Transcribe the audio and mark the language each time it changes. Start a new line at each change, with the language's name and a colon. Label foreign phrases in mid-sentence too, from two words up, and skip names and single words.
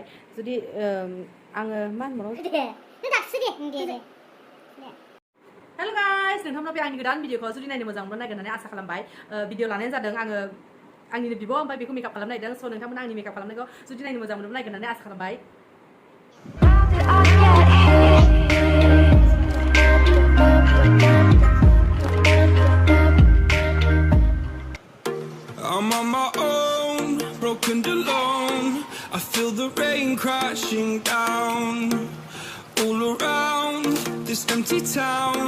Bodo: जुदि आङो मा होनबावनांगौ
English: Hello guys,
Bodo: नोंथांमोना बे आंनि गोदान भिडिअखौ जुदि नायनो मोजां मोनब्ला नायगोन होननानै आसा खालामबाय। भिडिअ लानायानो जादों आङो आंनिनो बिब' ओमफ्राय बेखौ मेकआप खालामनो नागिरदों। स' नोंथांमोना आंनि मेकआप खालामनायखौ जुदि नायनो मोजां मोनोब्ला नायगोन होननानै आसा खालामबाय।
English: I'm on my own, broken and alone. I feel the rain crashing down all around this empty town.